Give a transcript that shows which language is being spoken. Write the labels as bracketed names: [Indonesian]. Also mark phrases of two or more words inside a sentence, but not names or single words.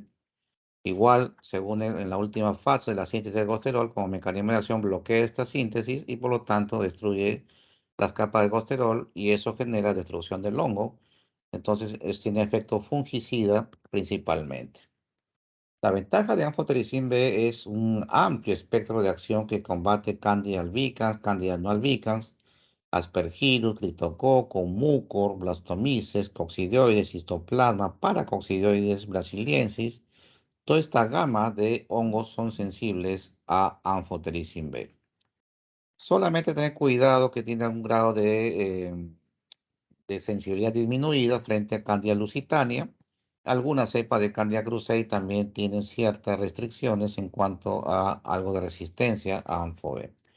[Spanish] Igual, según en la última fase de la síntesis de colesterol, como mecanismo de acción bloquea esta síntesis y por lo tanto destruye las capas de colesterol y eso genera destrucción del hongo. Entonces, tiene efecto fungicida principalmente. La ventaja de anfotericin B es un amplio espectro de acción que combate Candida albicans, Candida no albicans, Aspergillus, Criptococcus, Mucor, Blastomyces, Coccidioides, Histoplasma, Paracoccidioides brasiliensis. Toda esta gama de hongos son sensibles a anfotericin B. Solamente tener cuidado que tiene un grado de sensibilidad disminuida frente a Candida lusitania. Algunas cepas de Candida krusei también tienen ciertas restricciones en cuanto a algo de resistencia a Anfo B.